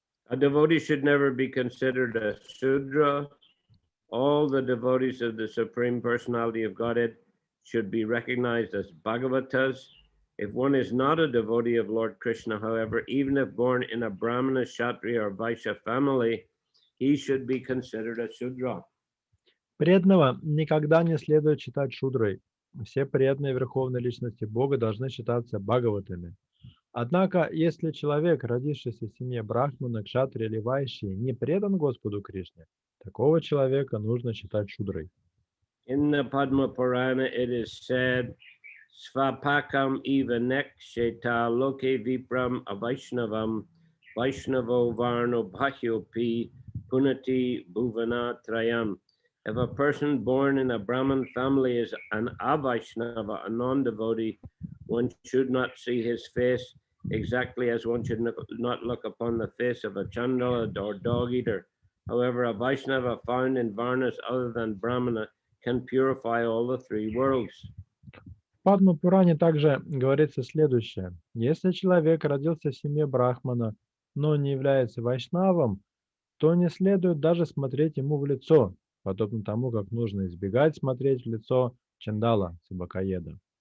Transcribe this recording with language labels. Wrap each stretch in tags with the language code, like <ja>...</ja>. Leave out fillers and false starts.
<en>A devotee should never be considered a Shudra. All the devotees of the Supreme Personality of Godhead should be recognized as Bhagavatas. If one is not a devotee of Lord Krishna, however, even if born in a Brahmana, Kshatriya, or Vaishya family, he should be considered a Shudra.</en> <ru>Преданного никогда не следует считать шудрой. Все преданные Верховной Личности Бога должны считаться бхагаватами. Однако, если человек, родившийся в семье брахмана, кшатри или вайши, не предан Господу Кришне, такого человека нужно считать шудрой.</ru> <en>In the Padma Purana, it is said,</en> <sa>Svapakam eva neksheta loke vipram avaishnavam vaishnavo varno bhahyopi punati bhuvana trayam.</sa> <en>If a person born in a Brahmin family is an avaishnava, a non-devotee, one should not see his face exactly as one should not look upon the face of a chandala or dog eater. However, a Vaishnava found in varnas other than Brahmana can purify all the three worlds.</en> <ru>В Падма Пуране также говорится следующее. Если человек родился в семье брахмана, но не является вайшнавом, то не следует даже смотреть ему в лицо, подобно тому, как нужно избегать смотреть в лицо чандала, собакоеда.</ru>